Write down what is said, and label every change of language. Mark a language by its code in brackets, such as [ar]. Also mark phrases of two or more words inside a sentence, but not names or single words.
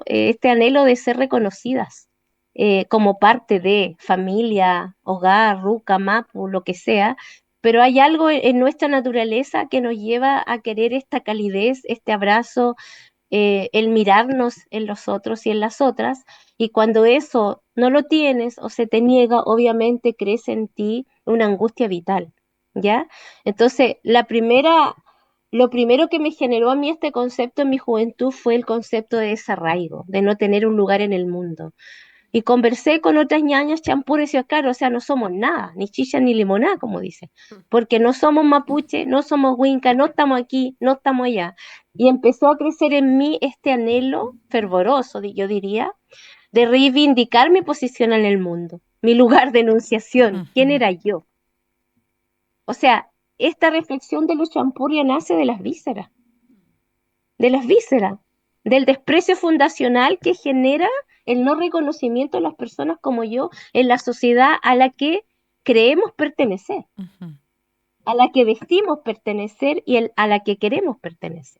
[es] Este anhelo de ser reconocidas como parte de familia, hogar, ruca, mapu, lo que sea, pero hay algo en nuestra naturaleza que nos lleva a querer esta calidez, este abrazo, el mirarnos en los otros y en las otras, y cuando eso no lo tienes o se te niega, obviamente crece en ti una angustia vital, ¿ya? Entonces, lo primero que me generó a mí este concepto en mi juventud fue el concepto de desarraigo, de no tener un lugar en el mundo. Y conversé con otras ñañas champús y decía, claro, o sea, no somos nada, ni chicha ni limonada, como dice, porque no somos mapuche, no somos huinca, no estamos aquí, no estamos allá. Y empezó a crecer en mí este anhelo fervoroso, yo diría, de reivindicar mi posición en el mundo, mi lugar de enunciación, quién era yo. O sea, esta reflexión de los champurria nace de las vísceras, del desprecio fundacional que genera el no reconocimiento de las personas como yo en la sociedad a la que creemos pertenecer, a la que decimos pertenecer y a la que queremos pertenecer.